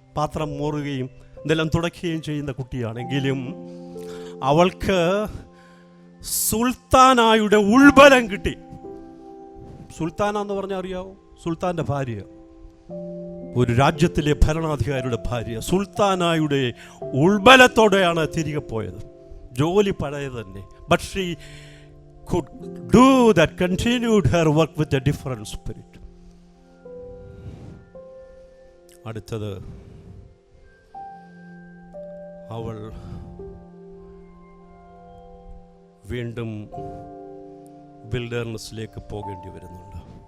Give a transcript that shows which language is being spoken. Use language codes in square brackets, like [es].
[ml] പാത്രം മോറുകയും നിലം തുടയ്ക്കുകയും ചെയ്യുന്ന കുട്ടിയാണെങ്കിലും അവൾക്ക് സുൽത്താനായുടെ ഉൾബലം കിട്ടി. സുൽത്താനാന്ന് പറഞ്ഞാൽ അറിയാവോ? സുൽത്താൻ്റെ ഭാര്യ, ഒരു രാജ്യത്തിലെ ഭരണാധികാരിയുടെ ഭാര്യ സുൽത്താനായുടെ ഉൾബലത്തോടെയാണ് തിരികെ പോയത്. ജോലി പഴയത് തന്നെ. [en] But she could do that, continued her work with a different spirit. [ml] അടുത്തത്, അവൾ വീണ്ടും വിൽഡർനെസ്സിലേക്ക് പോകേണ്ടി വരുന്നുണ്ട്.